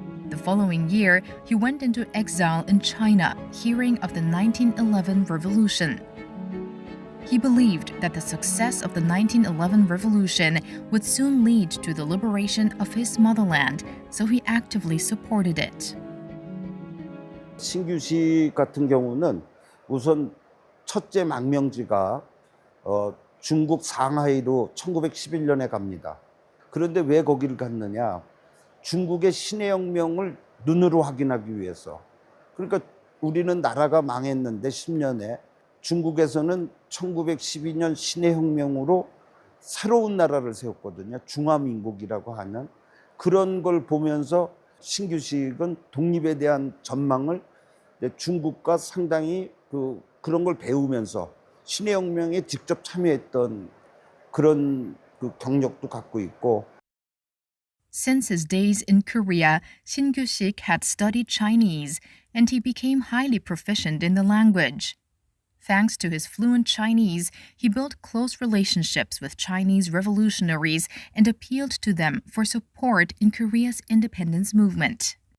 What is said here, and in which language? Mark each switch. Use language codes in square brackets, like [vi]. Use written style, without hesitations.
[en] The following year, he went into exile in China, hearing of the 1911 revolution. He believed that the success of the 1911 revolution would soon lead to the liberation of his motherland, so he actively supported it. [ko] 신규식 같은 경우는 우선 첫째 망명지가 중국 상하이로 1911년에 갑니다. 그런데 왜 거기를 갔느냐? 중국의 신해혁명을 눈으로 확인하기 위해서. 그러니까 우리는 나라가 망했는데 10년에 중국에서는 1912년 신해혁명으로 새로운 나라를 세웠거든요. 중화민국이라고 하는 그런 걸 보면서 신규식은 독립에 대한 전망을 중국과 상당히 그런 걸 배우면서 신해혁명에 직접 참여했던 그런 경력도 갖고 있고. [en] Since his days in Korea, Shin Kyu-sik had studied Chinese, and he became highly proficient in the language. Thanks to his fluent Chinese, he built close relationships with Chinese revolutionaries and appealed to them for support in Korea's independence movement.